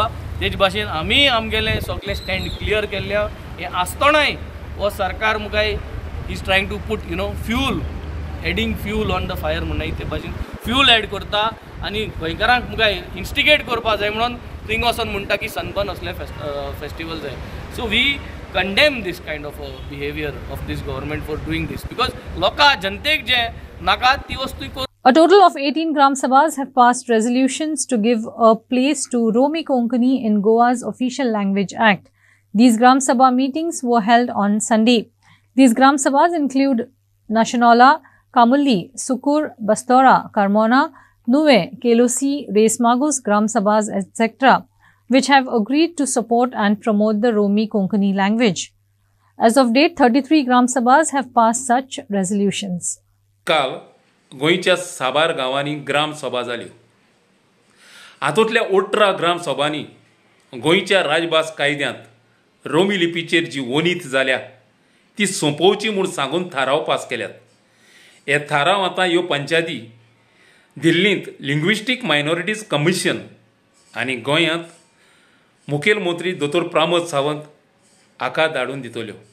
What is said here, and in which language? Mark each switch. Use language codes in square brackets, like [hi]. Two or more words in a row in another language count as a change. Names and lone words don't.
[kok] तेच भाशेन आमी आमगेले सगळे [en] stand clear [kok] केल्ले हे आसतनाय हो सरकार मुखाय [en] is trying to put fuel adding fuel on the fire [kok] म्हणून ते भाशेन [en] fuel add [kok] करता आनी गोंयकारांक मुखाय इन्स्टिगेट करपा जाय म्हणून थिंग वचोन म्हणटा की सनबर्न असले फेस्टिवल जाय. [en] so we condemn this kind of behaviour of this government for doing this because [kok] लोकां जनतेक जे नाका ती वस्तू [en] A total of 18 Gram Sabhas have passed resolutions to give a place to Romi Konkani in Goa's official language act. These Gram Sabha meetings were held on Sunday. These Gram Sabhas include Nashanola, Kamulli, Sukur, Bastora, Carmona, Nuve, Kelosi, Resmagus, Gram Sabhas, etc., which have agreed to support and promote the Romi Konkani language. As of date, 33 Gram Sabhas have passed such resolutions. [kok] काल गोंयच्या साबार गांवांनी ग्राम सभा जाल्यो. हातूंतल्या 18 ग्राम सभांनी गोंयच्या राजभास कायद्यांत रोमी लिपीचेर जी वणीत जाल्या ती सोंपोवची म्हूण सांगून थाराव पास केल्यात. हे थाराव आतां ह्यो पंचायती दिल्लींत लिंग्विस्टीक मायनॉरिटीज कमिशन आनी गोंयांत मुखेल मंत्री दोतोर प्रमोद सावंत हाका धाडून दितल्यो.